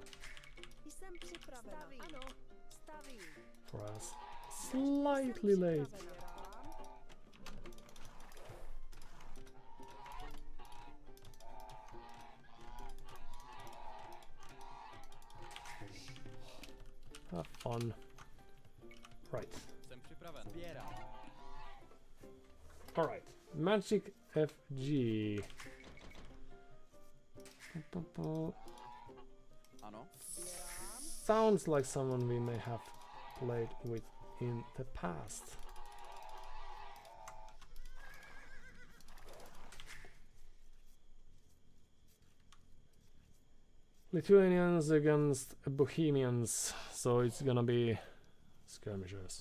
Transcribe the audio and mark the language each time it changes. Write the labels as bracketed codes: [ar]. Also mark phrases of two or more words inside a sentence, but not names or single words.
[cs] Jsem připravena. Ano, stavím. [en] for us slightly late. Have fun. Right. [cs] Jsem připraven. Sběrám. [en] Alright. Magic FG. [cs] Ano. [en] Sounds like someone we may have played with in the past. Lithuanians against Bohemians, so it's gonna be skirmishers.